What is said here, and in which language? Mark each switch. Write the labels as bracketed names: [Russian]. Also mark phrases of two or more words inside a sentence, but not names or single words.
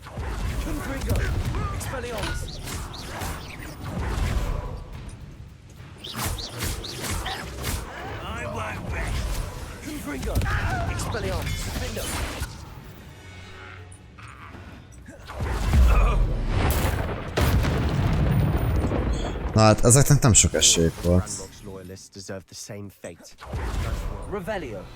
[English] I won't rest. [Hungarian] Na hát ezeknek nem sok esélyük volt. [English] Ranrock's loyalists deserve the same fate. Revelio.